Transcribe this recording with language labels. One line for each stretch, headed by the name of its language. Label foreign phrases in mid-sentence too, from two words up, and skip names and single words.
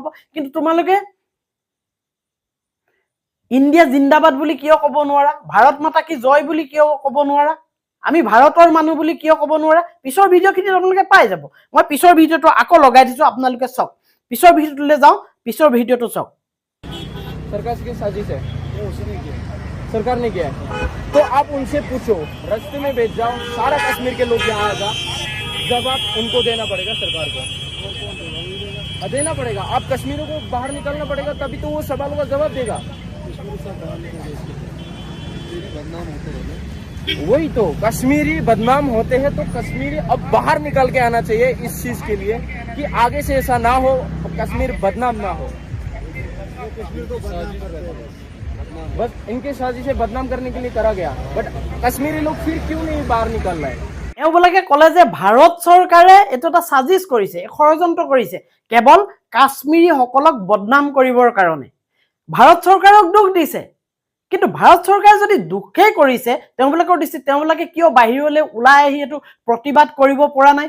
Assamese: কিন্তু তোমালোকে
Hindi: इंडिया ज़िंदाबाद
Assamese: বুলি কিয় ক'ব নোৱাৰা?
Hindi: भारत माता की जय
Assamese: বুলি কিয় ক'ব নোৱাৰা? আমি ভাৰতৰ মানুহ বুলি কিয় ক'ব নোৱাৰা? পিছৰ ভিডিঅ'খিনিত আপোনালোকে পাই যাব। মই পিছৰ ভিডিঅ'টো আকৌ লগাই দিছোঁ, আপোনালোকে চাওক। পিছৰ ভিডিঅ'টোলৈ যাওঁ, পিছৰ ভিডিঅ'টো চাওক।
Hindi: सरकार की साजिश है, सरकार ने किया है। तो आप उनसे पूछो, रास्ते में भेज जाओ, सारा कश्मीर के लोग यहाँ आएगा, जवाब उनको देना पड़ेगा सरकार को, देना पड़ेगा। आप कश्मीरियों को बाहर निकलना पड़ेगा, तभी तो वो सवालों का जवाब देगा। वही तो, कश्मीरी बदनाम होते हैं, तो कश्मीरी अब बाहर निकल के आना चाहिए इस चीज के लिए कि आगे से ऐसा ना हो, कश्मीर बदनाम ना हो। बस इनके साजिश से बदनाम करने के लिए करा गया, बट कश्मीरी लोग फिर क्यों नहीं बाहर निकल रहे?
Assamese: এওঁবিলাকে ক'লে যে ভাৰত চৰকাৰে এইটো এটা সাজিশ কৰিছে, ষড়যন্ত্ৰ কৰিছে, কেৱল কাশ্মীৰীসকলক বদনাম কৰিবৰ কাৰণে। ভাৰত চৰকাৰক দুখ দিছে। কিন্তু ভাৰত চৰকাৰে যদি দুখেই কৰিছে তেওঁবিলাকৰ দৃষ্টিত, তেওঁবিলাকে কিয় বাহিৰলৈ ওলাই আহি এইটো প্ৰতিবাদ কৰিব পৰা নাই?